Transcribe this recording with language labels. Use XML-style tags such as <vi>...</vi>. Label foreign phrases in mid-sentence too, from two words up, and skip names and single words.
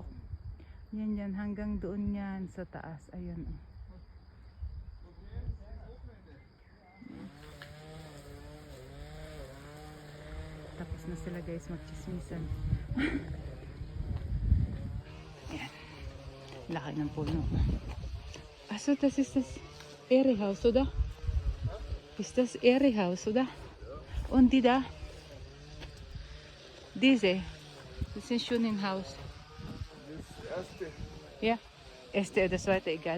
<tl>Yan yan, hanggang doon yan sa taas. Ayan oh. Tapos na sila guys magchismisan. Ayan. Laki ng puno.</tl> <de>Also, das ist das Ehrehaus, oder? Ist das Ehrehaus, oder? Und die da? Diese. Das ist schon ein Haus. Das erste, Ja. Erste oder zweite, egal.</de>